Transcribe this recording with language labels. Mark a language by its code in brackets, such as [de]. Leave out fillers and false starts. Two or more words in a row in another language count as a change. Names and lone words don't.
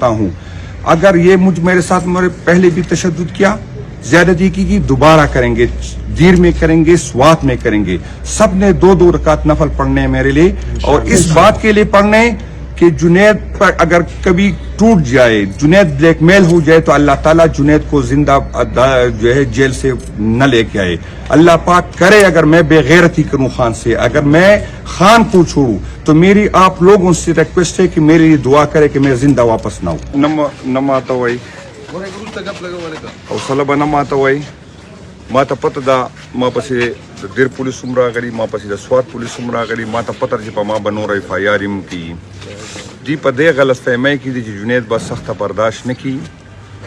[ur] ہوں، اگر یہ میرے ساتھ پہلے بھی تشدد کیا، زیادتی کی، دوبارہ کریں گے، دیر میں کریں گے، سوات میں کریں گے، سب نے 2 رکعت نفل پڑھنے ہیں میرے لیے، اور اس بات کے لیے پڑھنے کہ جنید پر اگر کبھی ٹوٹ جائے, جنید بلیک میل ہو جائے تو اللہ تعالیٰ جنید کو زندہ جو ہے جیل سے نہ لے کے آئے. اللہ پاک کرے اگر میں بے غیرتی کروں خان سے, اگر میں خان کو چھوڑوں تو میری آپ لوگوں سے ریکویسٹ ہے کہ میرے لیے دعا کرے کہ میں زندہ واپس نہ ہوں. [ps] نہ آتا وای او صلبه نه ماته وای, ما ته پته ده ما پسې د ډېر پولیس هم راغلي, ما پسې د سوات پولیس هم راغلي, ما ته پته چې په ما به نور ایف آی آر هم کېږي. دوی په دې غلط فهمۍ کې دي چې جنید به سخته برداشت نه کړي.